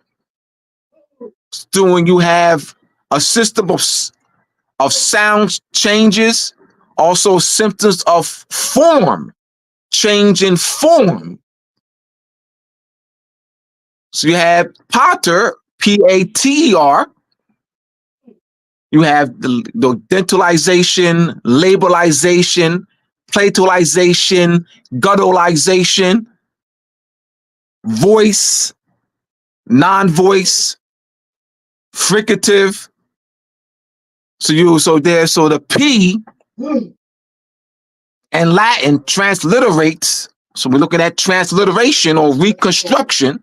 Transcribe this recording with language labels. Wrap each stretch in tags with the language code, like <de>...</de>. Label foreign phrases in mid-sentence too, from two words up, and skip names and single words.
<en>So when you have a system of sound changes, also symptoms of form, change in form. So you have pater, Pater. You have the dentalization, labelization, platalization, guttalization, voice, non-voice, fricative. So the P and Latin transliterates. So we're looking at transliteration or reconstruction.</en>